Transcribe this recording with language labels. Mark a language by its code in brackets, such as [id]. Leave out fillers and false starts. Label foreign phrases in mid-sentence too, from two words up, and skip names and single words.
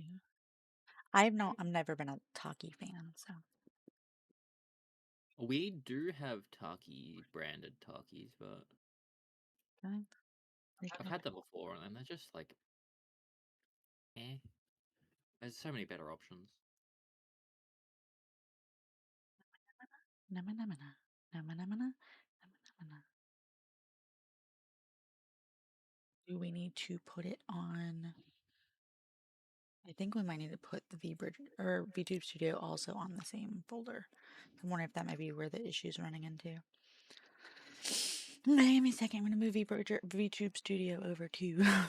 [en] I've never been a Taki fan, so We do have Taki branded Takis, but okay. I've had them before and they're just like eh. There's so many better options. Nama nama na. Nama nama na. Nama nama na. Do we need to put it on? I think we might need to put the VBridge or VTube Studio also on the same folder. I'm wondering if that might be where the issue's running into. Okay, give me a second. I'm gonna move VTube Studio over to.